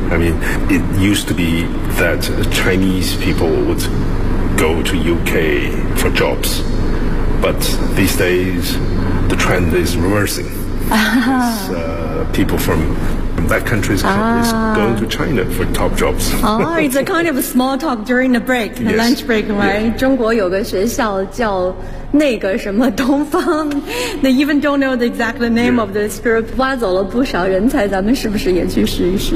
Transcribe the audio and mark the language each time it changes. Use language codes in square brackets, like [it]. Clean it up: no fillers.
[en] I mean, it used to be that Chinese people would go to UK for jobs. But these days, the trend is reversing. Uh-huh. It's people from... that country's companies going to China for top jobs. Oh, it's a kind of a small talk during the break, the lunch break, right? Yeah. [zh] 中国有个学校叫那个什么东方 [en] They even don't know the exact name of this group. [zh] 挖走了不少人才，咱们是不是也去试一试？